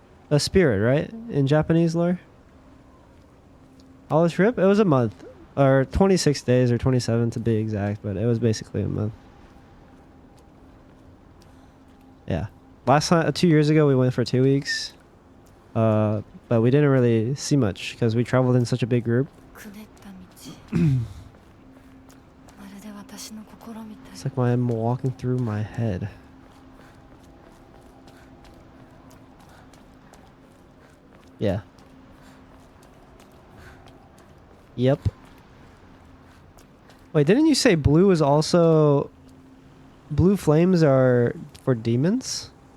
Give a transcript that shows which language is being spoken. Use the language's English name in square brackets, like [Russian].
[English] A spirit, right? In Japanese lore? All this trip? It was a month. Or 26 days or 27 to be exact, but it was basically a month. Yeah. Last time, 2 years ago, we went for 2 weeks. But we didn't really see much because we traveled in such a big group. [Japanese] くねった道まるで私の心みたい [English] It's like I'm walking through my head. Yeah. Yep. Wait, didn't you say blue is also... Blue flames are for demons?